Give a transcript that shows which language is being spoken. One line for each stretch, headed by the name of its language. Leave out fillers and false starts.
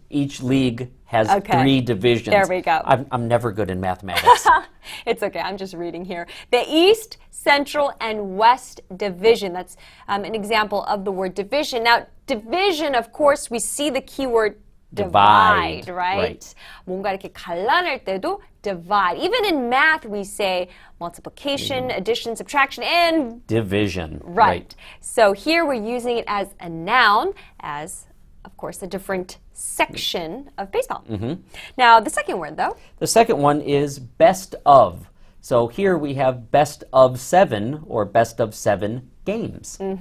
English: Each league has 3 divisions. There we go. I'm never good in mathematics. It's okay, I'm just reading here. The East, Central, and West Division. That's an example of the word division. Now, division, of course, we see the keyword divide, right?
Korean: 뭔가 이렇게 갈라낼 때도 divide.
English: Even in math, we say multiplication, addition, subtraction, and division. Right. So here we're using it as a noun, as, of course, a different section of baseball. Now, the second word, though. The second one is best of. So here we have best of 7 or best of 7 games.